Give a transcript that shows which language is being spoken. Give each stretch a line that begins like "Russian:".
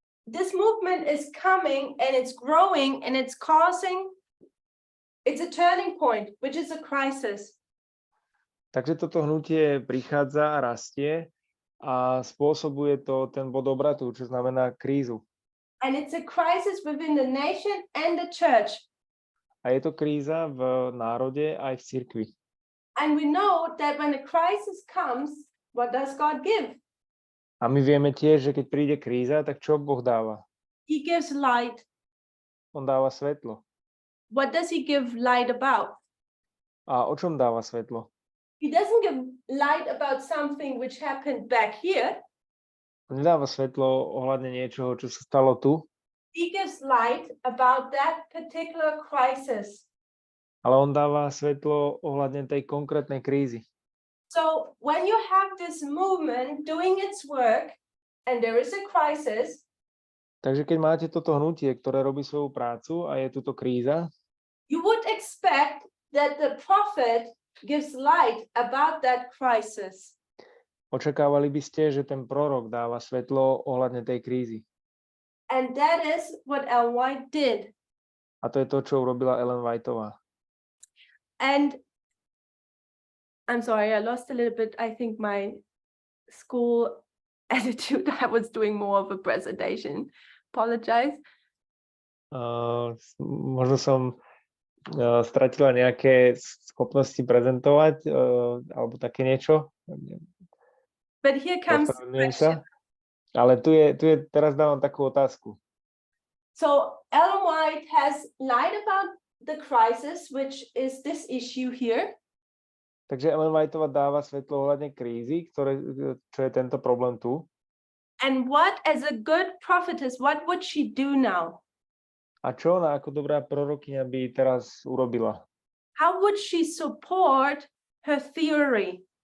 English: This movement is coming and it's growing and it's a turning point, which is a crisis.
Slovak: Takže toto hnutie prichádza a rastie a spôsobuje to ten bod obratu, čo znamená krízu.
English: And it's a crisis within the nation and the church.
Slovak: A je to kríza v národe aj v cirkvi.
English: And we know that when a crisis comes, what does God give?
Slovak: A my vieme tiež, že keď príde kríza, tak čo Boh dáva?
English: He gives light.
Slovak: On dáva svetlo.
English: What does he give light about?
Slovak: A o čom dáva svetlo?
English: He doesn't give light about something which happened back here.
Slovak: On nedáva svetlo ohľadne niečoho, čo sa stalo tu.
English: He gives light about that particular crisis.
Slovak: Ale on dáva svetlo ohľadne tej konkrétnej krízy.
English: So when you have this movement doing its work and there is a crisis,
Slovak: takže keď máte toto hnutie, ktoré robí svoju prácu a je tuto kríza,
English: you would expect that the prophet gives light about that crisis.
Slovak: Očakávali by ste, že ten prorok dáva svetlo ohľadne tej krízy.
English: And that is what Ellen White did.
Slovak: A to je to, čo urobila Ellen Whiteová.
English: And I'm sorry, I lost a little bit, I think, my school attitude. I was doing more of a presentation. Apologize.
Slovak: Možno som stratila nejaké schopnosti prezentovať alebo také niečo.
English: But here comes the
Slovak: Ospravedlňujem
English: question.
Slovak: sa. Ale tu je, teraz dávam takú otázku.
English: So Ellen White has lied about the crisis, which is this issue here.
Slovak: Takže Ellen Whiteová dáva svetlo ohľadne krízy, čo je tento problém tu.
English: And what, as a good prophetess, what would she do now?
Slovak: A čo ona ako dobrá prorokyňa by teraz urobila?
English: How would she support her theory?